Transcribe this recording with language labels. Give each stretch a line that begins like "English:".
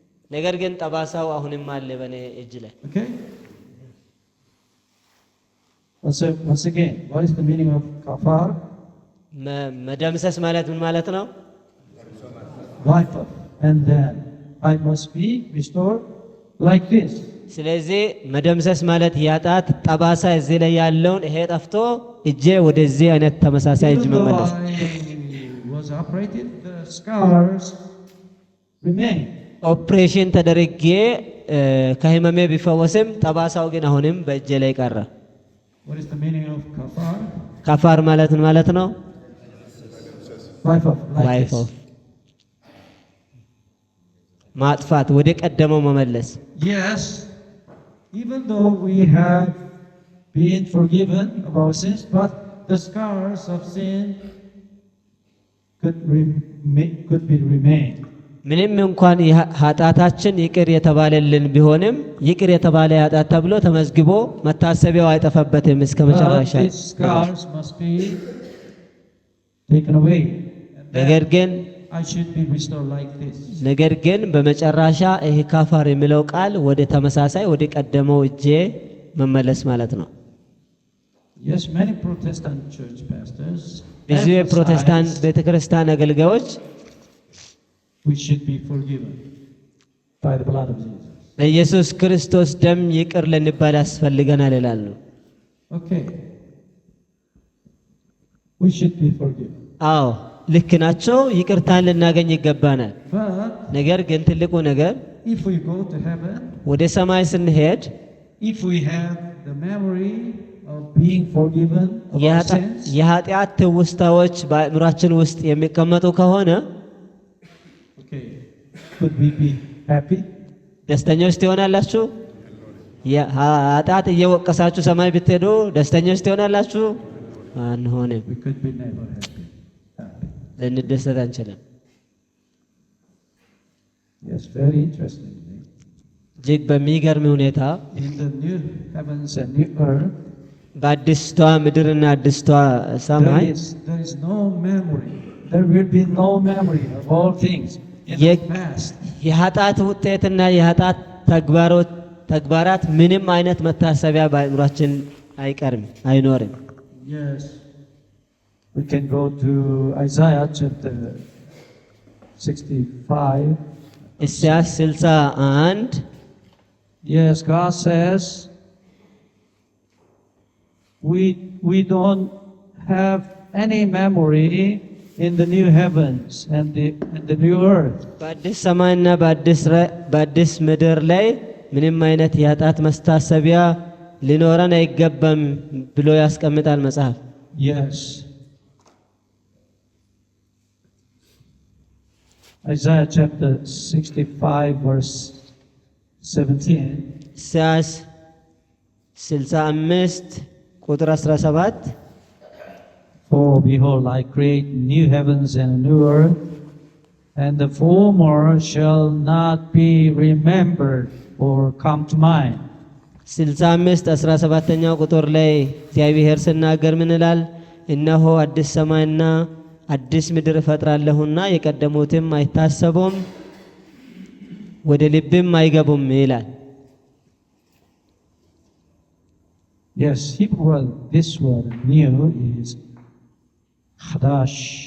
Amharic: ነገር ግን ጠባሳው አሁንም አለ በኔ እጅ ላይ።
English: Okay. Once again, what is the meaning of kafar?
Amharic: መደምሰስ ማለት ምን ማለት ነው?
English: Wipe up, and then I must be restored like this.
Amharic: ስለዚህ መደምሰስ ማለት ያጣት ጠባሳ እዚህ ላይ ያለውን ይሄ ጠፍቶ እጄ ወደዚህ አይነት ተመሳሳይ እጅ መመለስ
English: was operated, the scars remain.
Amharic: ኦፕሬሽን ተደርጌ ከህመሜ ቢፈወስም ጠባሳው ግን አሁንም በእጄ ላይ ቀረ።
English: What is the meaning of kafar?
Amharic: ካፋር ማለት ምን ማለት ነው?
English: Wife of.
Amharic: ማጥፋት ወደ ቀደመው መመለስ።
English: Yes, even though we have been forgiven of our sins, but the scars of sin could be remain.
Amharic: ምንም እንኳን ኃጢአታችን ይቅር የተባለልን ቢሆንም ይቅር የተባለ ኃጢአት ተብሎ ተመዝግቦ መታሰቢያው አይጠፋበትም እስከ መጨረሻ።
English: These scars must be taken away.
Amharic: ነገር ግን
English: I should be restored like this.
Amharic: ነገር ግን በመጨረሻ ይሄ ካፋር የሚለው ቃል ወደ ተመሳሳይ ወደ ቀደመው እጄ መመለስ ማለት ነው።
English: Yes, many Protestant church pastors
Amharic: ብዙ የፕሮቴስታንት ቤተክርስቲያን አገልጋዮች
English: we should be forgiven by the blood of Jesus.
Amharic: በኢየሱስ ክርስቶስ ደም ይቅር ልንባል ያስፈልገናል ይላሉ።
English: Okay. We should be forgiven.
Amharic: አዎ ልክ ናቸው። ይቅርታን ልናገኝ ይገባናል።
English: But
Amharic: ነገር ግን ትልቁ ነገር
English: if we go to heaven,
Amharic: ወደ ሰማይ ስንሄድ
English: if we have the memory of being forgiven of our sins,
Amharic: የኃጢአት ትውስታዎች በአእምሯችን ውስጥ የሚቀመጡ ከሆነ
English: okay, could we be happy?
Amharic: ደስተኞች ትሆናላችሁ? የኃጢአት እየወቀሳችሁ ሰማይ ብትሄዱ ደስተኞች ትሆናላችሁ? አንሆንም።
English: We could be never happy.
Amharic: ልንደሰት አንችልም።
English: Yes, very interesting.
Amharic: እጅግ በሚገርም ሁኔታ
English: In the new heavens and new earth,
Amharic: በአዲስቷ ምድርና አዲስቷ ሰማይ
English: there is no memory. There will be no memory of all things in the past.
Amharic: የኃጢአት ውጤትና የኃጢአት ተግባራት ምንም አይነት መታሰቢያ በአእምሯችን አይቀርም አይኖርም።
English: Yes. We can go to Isaiah chapter 65.
Amharic: ኢሳይያስ 61.
English: Yes, God says we don't have any memory in the new heavens and the new earth.
Amharic: በአዲስ ሰማይና በአዲስ ምድር ላይ ምንም አይነት የኃጢአት መስታሰቢያ ሊኖረን አይገባም ብሎ ያስቀምጣል መጽሐፍ።
English: Yes. Isaiah chapter 65 verse 17.
Amharic: ኢሳይያስ 65 ቁጥር 17
English: For behold, I create new heavens and a new earth, and the former shall not be remembered or come to mind.
Amharic: 65 17ኛው ቁጥር ላይ እግዚአብሔር ሲናገር ምን ይላል? እነሆ አዲስ ሰማይና አዲስ ምድር እፈጥራለሁና የቀደሙትም አይታሰቡም ወደ ልብም አይገቡም ይላል።
English: Yes, Hebrew word, this word new is Hadash.